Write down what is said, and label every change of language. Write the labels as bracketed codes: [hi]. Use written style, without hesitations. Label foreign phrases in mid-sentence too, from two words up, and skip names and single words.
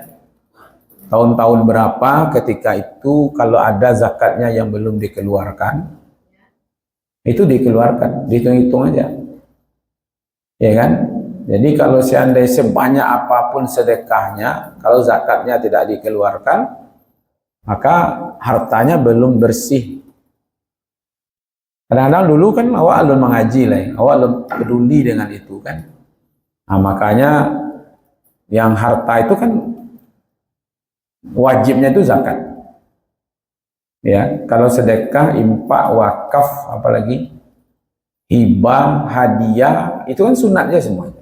[id] Tahun-tahun berapa ketika itu kalau ada zakatnya yang belum dikeluarkan, itu dikeluarkan, dihitung-hitung aja. Ya kan? Jadi kalau seandainya sebanyak apapun sedekahnya, kalau zakatnya tidak dikeluarkan, maka hartanya belum bersih. [min] Kadang-kadang dulu kan awak alun mengaji lah, awak alun peduli dengan itu kan. [id] Nah, makanya yang harta itu kan wajibnya itu zakat. Ya, kalau sedekah, infak, wakaf, apalagi hibah, hadiah, itu kan sunatnya semuanya.